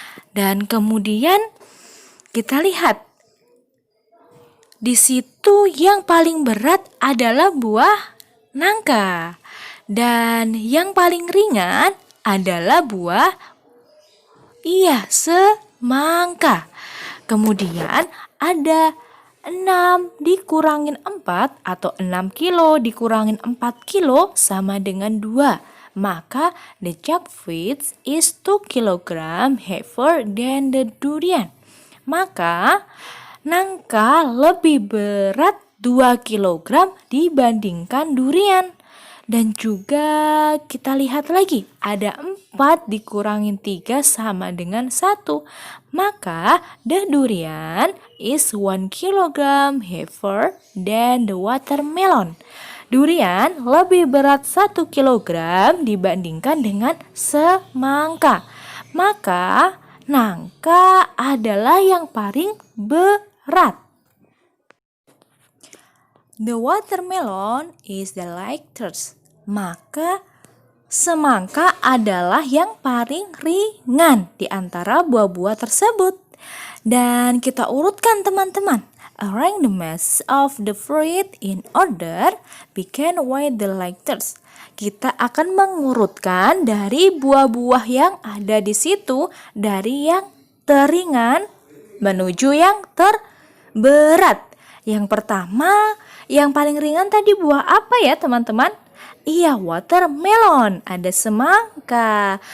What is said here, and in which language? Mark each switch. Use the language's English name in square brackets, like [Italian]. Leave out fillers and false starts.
[Indonesian] Dan kemudian kita lihat di situ yang paling berat adalah buah nangka, dan yang paling ringan adalah buah semangka. Kemudian ada 6 dikurangin 4 atau 6 kilo dikurangin 4 kilo sama dengan 2. [English] Maka the jackfruit is 2 kg heavier than the durian. [Indonesian] Maka nangka lebih berat 2 kg dibandingkan durian. Dan juga kita lihat lagi, ada 4 dikurangin 3 sama dengan 1. [English] Maka the durian is 1 kg heavier than the watermelon. [Indonesian] Durian lebih berat 1 kg dibandingkan dengan semangka. Maka nangka adalah yang paling berat. [English] The watermelon is the lightest. [Indonesian] Maka semangka adalah yang paling ringan di antara buah-buah tersebut. Dan kita urutkan teman-teman. [English] Arrange the mass of the fruit in order, begin with the lightest. [Indonesian] Kita akan mengurutkan dari buah-buah yang ada di situ dari yang teringan menuju yang terberat. Yang pertama, yang paling ringan tadi buah apa ya teman-teman? Iya, watermelon, ada semangka.